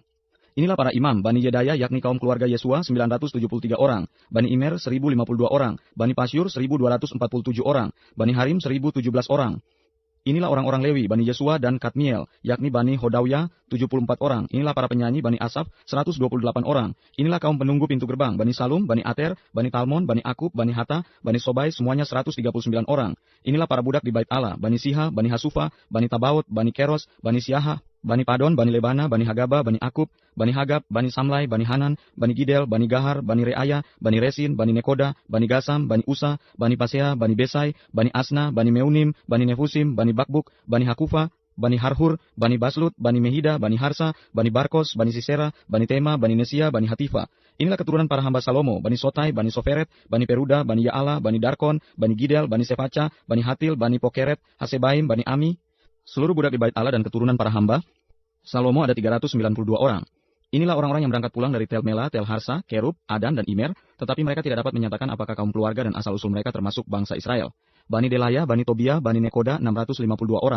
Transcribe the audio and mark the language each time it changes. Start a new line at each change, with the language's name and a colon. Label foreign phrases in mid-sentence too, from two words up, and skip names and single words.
Indonesian: Inilah para imam: Bani Yedaya yakni kaum keluarga Yesua 973 orang, Bani Imer 1052 orang, Bani Pasyur 1247 orang, Bani Harim 1017 orang. Inilah orang-orang Lewi, Bani Yesua dan Kadmiel, yakni Bani Hodawya, 74 orang. Inilah para penyanyi, Bani Asaf, 128 orang. Inilah kaum penunggu pintu gerbang, Bani Salum, Bani Ater, Bani Talmon, Bani Akub, Bani Hatta, Bani Sobai, semuanya 139 orang. Inilah para budak di Bait Allah, Bani Siha, Bani Hasufa, Bani Tabaot, Bani Keros, Bani Siaha, Bani Padon, Bani Lebana, Bani Hagaba, Bani Akub, Bani Hagab, Bani Samlai, Bani Hanan, Bani Gidel, Bani Gahar, Bani Reaya, Bani Resin, Bani Nekoda, Bani Gasam, Bani Usa, Bani Pasea, Bani Besai, Bani Asna, Bani Meunim, Bani Nefusim, Bani Bakbuk, Bani Hakufa, Bani Harhur, Bani Baslut, Bani Mehida, Bani Harsa, Bani Barkos, Bani Sisera, Bani Tema, Bani Nesia, Bani Hatifa. Inilah keturunan para hamba Salomo: Bani Sotai, Bani Soferet, Bani Peruda, Bani Yaala, Bani Darkon, Bani Gidel, Bani Sefaca, Bani Hatil, Bani Pokeret, Hasebaim, Bani Ami. Seluruh budak di Bait Allah dan keturunan para hamba Salomo ada 392 orang. Inilah orang-orang yang berangkat pulang dari Tel Mela, Tel Harsa, Kerub, Adan, dan Imer, tetapi mereka tidak dapat menyatakan apakah kaum keluarga dan asal-usul mereka termasuk bangsa Israel. Bani Delaya, Bani Tobia, Bani Nekoda, 652 orang.